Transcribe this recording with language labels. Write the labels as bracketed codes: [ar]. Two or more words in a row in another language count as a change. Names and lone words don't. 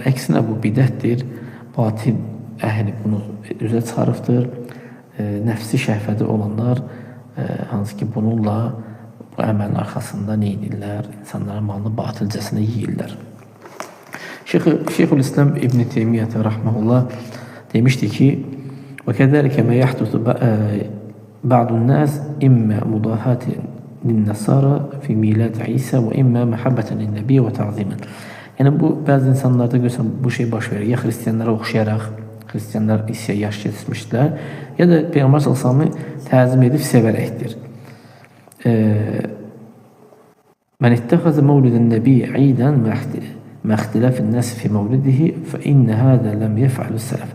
[az] Əksinə bu bidətdir, batil əhli bunu üzə çıxarıbdır. Nəfsi şəhvəti olanlar, hansı ki bununla bu əməlin arxasında nə edirlər? İnsanların malını batilcəsinə yeyirlər. Şeyhülislam İbn Teymiyyət rahmehullah demişdi ki, [ar] وَكَذَلِكَ مَا يَحْدُثُ بَعْضُ النَّاسِ إِمَّا مُضَاهَةٍ لِلنَّصَارَى فِي مِيلَادِ عِيسَى وَإِمَّا مَحَبَّةً لِلنَّبِيِّ وَتَعْظِيمًا. [az] Yəni bu bəzi insanlarda görsən bu şey baş verir. Ya xristianlara oxşayaraq, xristianlar isə yaş keçirmişdilər, ya da Peyğəmbər sallallahu təzim edib sevərəkdir. [ar] من اتخذ مولد النبي عيدا مع اختلاف الناس في مولده فإن هذا لم يفعله السلف.